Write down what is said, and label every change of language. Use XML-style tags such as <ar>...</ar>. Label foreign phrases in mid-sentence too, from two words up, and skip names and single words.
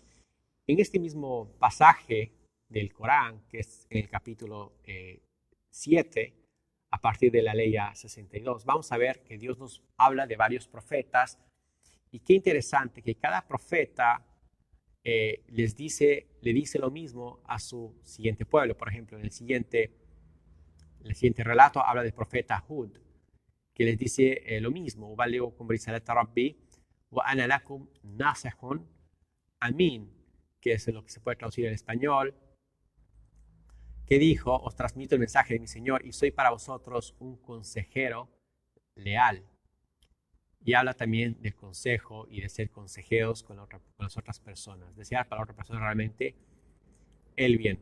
<es>En este mismo pasaje del Corán, que es en el capítulo 7, a partir de la ley 62, vamos a ver que Dios nos habla de varios profetas, y qué interesante que cada profeta le dice lo mismo a su siguiente pueblo. Por ejemplo, en el siguiente relato habla del profeta Hud, que les dice lo mismo,</es> <ar>أبلغكم رسالات ربي وأنا لكم ناصح أمين,</ar> <es>que es lo que se puede traducir en español, que dijo, os transmito el mensaje de mi Señor y soy para vosotros un consejero leal. Y habla también del consejo y de ser consejeros con las otras personas, desear para la otra persona realmente el bien.</es>